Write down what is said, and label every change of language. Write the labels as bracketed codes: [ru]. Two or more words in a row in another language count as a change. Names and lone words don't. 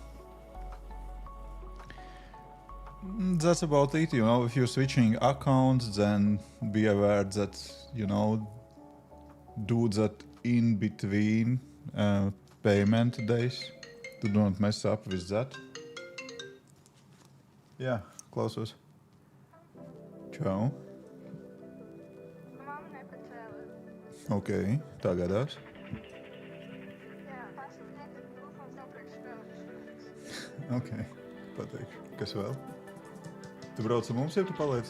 [en] That's about it, you know. If you're switching accounts, then be aware that, you know, do that in between payment days. Do not mess up with that. Yeah, [lv] klausos. Čau. Mamma nepacēla. Ok, tā gadās. Jā, pasūtiet telefons nav priekš spēlēšanas. Ok, pateikšu. Kas vēl? Tu brauc ar mums, ja tu paliec?